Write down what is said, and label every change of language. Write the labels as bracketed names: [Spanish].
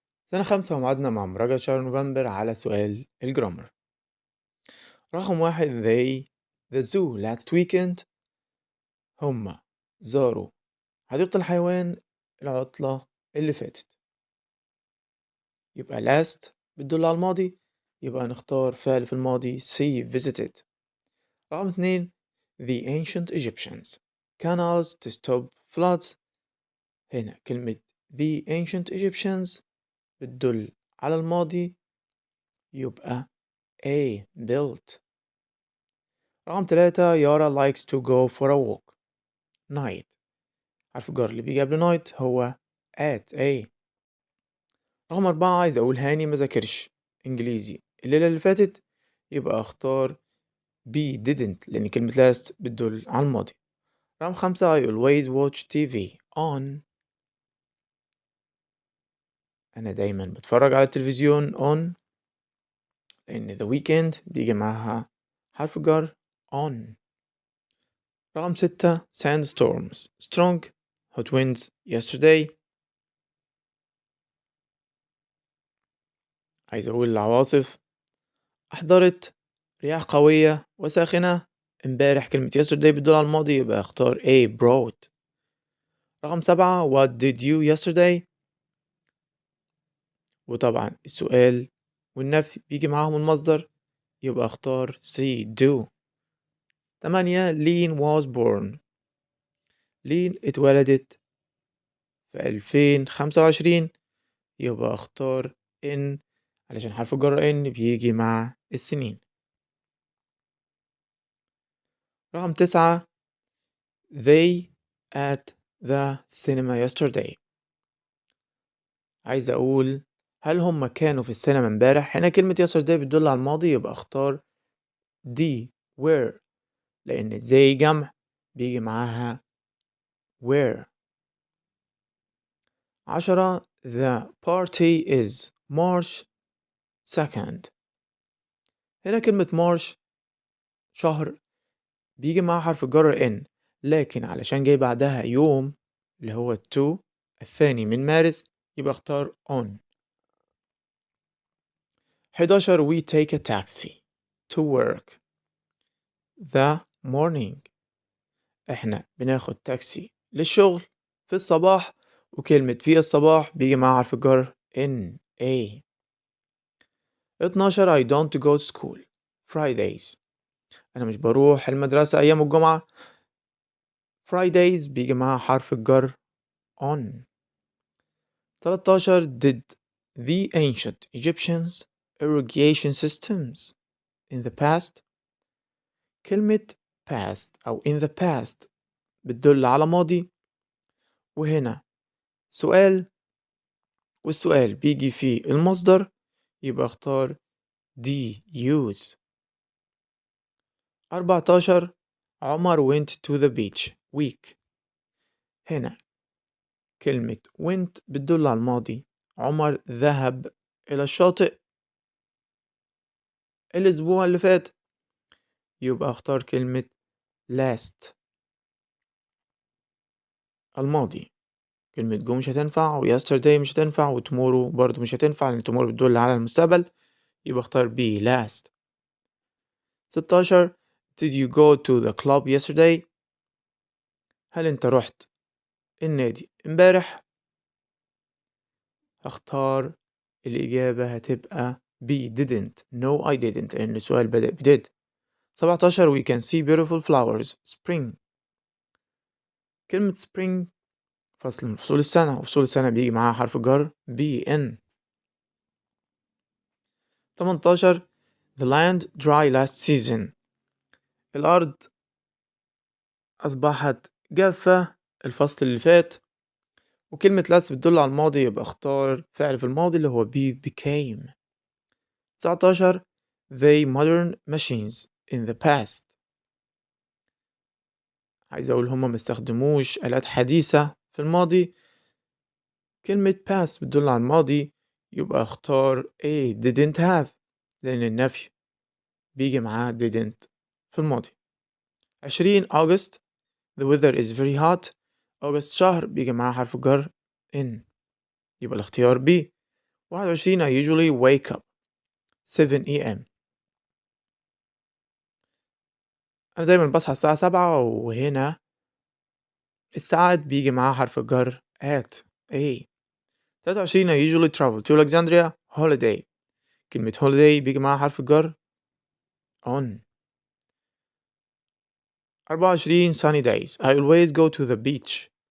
[Arabic] سنة 5 ومعادنا مع مراجعة شهر نوفمبر على سؤال الجرامر. [English] رقم 1 they the zoo last weekend. [Arabic] هما زاروا حديقة الحيوان العطلة اللي فاتت. يبقى last بتدل على الماضي، يبقى نختار فعل في الماضي see visited. [English] رقم 2 the ancient Egyptians canals to stop floods. [Arabic] هنا كلمة the ancient Egyptians بتدل على الماضي، يبقى A built. [English] رقم 3 يارا likes to go for a walk night. [Arabic] حرف الجر اللي بيجي قبل night هو at A. رقم 4 عايز أقول هاني مذاكرش إنجليزي الليلة اللي فاتت، يبقى أختار B didn't لأن كلمة last بتدل على الماضي. [English] رقم 5 I always watch TV on. [Arabic] أنا دايما بتفرج على التلفزيون on لأن the weekend بيجي معاها حرف الجر on. [English] رقم 6 sandstorms strong hot winds yesterday. [Arabic] عايز أقول العواصف أحضرت رياح قوية وساخنة امبارح. كلمة yesterday بتدل على الماضي، يبقى اختار A brought. [English] رقم 7 what did you yesterday. [Arabic] وطبعا السؤال والنفي بيجي معاهم المصدر، يبقى اختار C do. [English] 8 Lean was born. [Arabic] Lean اتولدت في 2025، يبقى اختار in علشان حرف الجر in بيجي مع السنين. [English] رقم 9 they at the cinema yesterday. [Arabic] عايز أقول هل هم كانوا في السينما امبارح. هنا كلمة yesterday بتدل على الماضي، يبقى اختار D were لأن زي جمع بيجي معاها were. [English] 10 the party is March 2nd. [Arabic] هنا كلمة March شهر بيجي معاها حرف الجر in، لكن علشان جاي بعدها يوم اللي هو 2 الثاني من مارس، يبقى اختار on. [English] 11 we take a taxi to work the morning. [Arabic] احنا بناخد تاكسي للشغل في الصباح، وكلمة في الصباح بيجي معاها حرف الجر in a. [English] 12 I don't go to school Fridays. [Arabic] انا مش بروح المدرسة ايام الجمعة. Fridays بيجي معاها حرف الجر on. [English] 13 did the ancient Egyptians irrigation systems in the past. [Arabic] كلمة past أو in the past بتدل على ماضي، وهنا سؤال والسؤال بيجي فيه المصدر، يبقى اختار D use. [English] 14 عمر went to the beach week. [Arabic] هنا كلمة went بتدل على الماضي، عمر ذهب إلى الشاطئ الأسبوع اللي فات، يبقى اختار كلمة last الماضي. كلمة go مش هتنفع، و yesterday مش هتنفع، و tomorrow برضو مش هتنفع لأن tomorrow بتدل على المستقبل، يبقى اختار B last. [English] 16 did you go to the club yesterday. [Arabic] هل انت رحت النادي امبارح؟ اختار الإجابة هتبقى B didn't. [English] No I didn't [Arabic] لأن السؤال بدأ ب did. [English] 17 we can see beautiful flowers spring. [Arabic] كلمة spring فصل من فصول السنة، وفصول السنة بيجي معاها حرف جر B N. [English] 18 the land dry last season. [Arabic] الأرض أصبحت جافة الفصل اللي فات، وكلمة last بتدل على الماضي، يبقى اختار فعل في الماضي اللي هو be became. [English] 19 they modern machines in the past. [Arabic] عايز أقول هما مستخدموش آلات حديثة في الماضي. كلمة past بتدل على الماضي، يبقى اختار A didn't have لأن النفي بيجي معاه didn't في الماضي. 20 [English] August the weather is very hot. [Arabic] أغسطس شهر بيجي معاه حرف جر in، يبقى الاختيار B. [English] 21 I usually wake up 7 a.m. [Arabic] أنا دايما بصحى الساعة 7 وهنا الساعات بيجي معاها حرف الجر at a. [English] 23 I usually travel to Alexandria holiday. [Arabic] كلمة holiday بيجي معاها حرف الجر on. [English] 24 sunny days I always go to the beach.